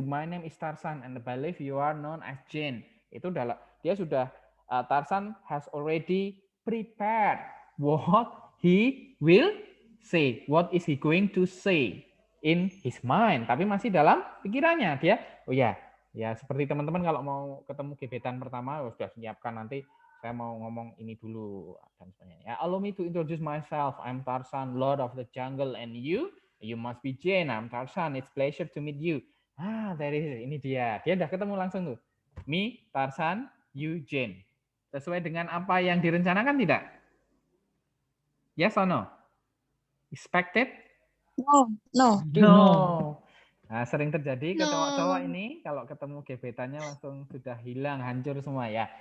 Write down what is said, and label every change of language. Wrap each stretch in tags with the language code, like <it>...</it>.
<en>My name is Tarzan and I believe you are known as Jane.</en> <id>Itu dia sudah</id> <en>Tarzan has already prepared what he will say. What is he going to say? in his mind,</en> <id>tapi masih dalam pikirannya dia. Oh ya, ya seperti teman-teman kalau mau ketemu gebetan pertama sudah siapkan nanti saya mau ngomong ini dulu dan sebagainya.</id> <en>Ya, allow me to introduce myself. I'm Tarzan, Lord of the Jungle, and you must be Jane. I'm Tarzan. It's pleasure to meet you.</en> <id>Ah, ini dia. Dia udah ketemu langsung tuh.</id> <en>Me, Tarzan, you, Jane.</en> <id>Sesuai dengan apa yang direncanakan tidak?</id> <en>Yes or no? Expected? No, no.</en> <id>No. Nah, sering terjadi ke</id> <en>No.</en> <id>cowok-cowok ini kalau ketemu gebetannya langsung sudah hilang, hancur semua ya.</id>